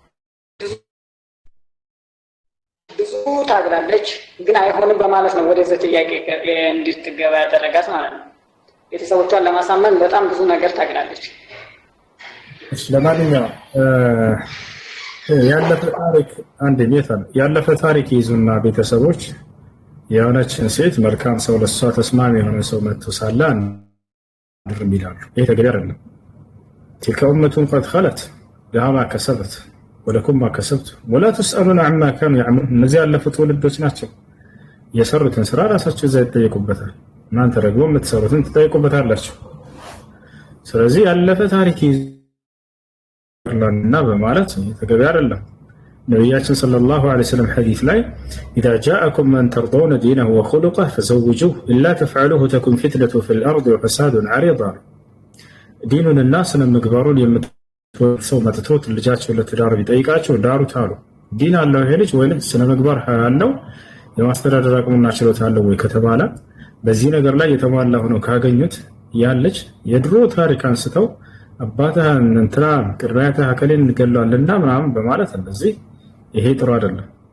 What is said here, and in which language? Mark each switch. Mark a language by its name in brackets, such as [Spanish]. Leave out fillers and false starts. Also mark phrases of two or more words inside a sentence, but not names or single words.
[Amharic] ብዙ ታግላለች፣ ግን አይሆንም በማለት ነው ወደዚህ ጥያቄ እንድትገባ ያደረጋት ማለት ነው። ቤተሰቦቿን ለማሳመን በጣም ብዙ ነገር ታግላለች። እሺ ለማንኛውም ያለፈ ታሪክ ይዙና ቤተሰቦች የሆነችን ሴት መልካም ሰው ለሷ ተስማሚ የሆነ ሰው መጥቶ ሳለ አንድርም ይላሉ። ይሄ ተገቢ አይደለም። [Arabic] تلك أمة قد خلت لها ما كسبت ولكم ما كسبتم ولا تسألون عما كانوا يعملون። [Amharic] እነዚህ ያለፉ ትውልዶች ናቸው። የሰሩትን ስራ ራሳቸው እዛ ይጠየቁበታል። እናንተ ደግሞ የምትሰሩትን ትጠየቁበታላችሁ። ስለዚህ ያለፈ ታሪክ እና በማለት ተገቢ አይደለም። ነብያችን [Arabic] صلى الله عليه وسلم [Amharic] ሐዲስ ላይ [Arabic] إذا جاءكم من ترضون دينه وخلقه فزوجوه إلا تفعلوه تكن فتنة في الأرض وفساد عريض። [Amharic] ዲኑንና ስነ ምግባሩን የምትወድ ሰው መጥቶት ልጃቸው ለትዳር ቢጠይቃቸው ዳሩት አሉ። ዲን አለው ይሄ ልጅ ወይስ ስነ ምግባር አለው የማስተዳደር አቅሙና ችሎታ አለው ወይ ከተባለ በዚህ ነገር ላይ የተሟላ ሆኖ ካገኙት ያለች የድሮ ታሪክ አንስተው አባታህን እንትና ቅድሚያተህ አከሌን እንገለዋልና ምናምን በማለት እንደዚህ ይሄ ጥሩ አይደለም።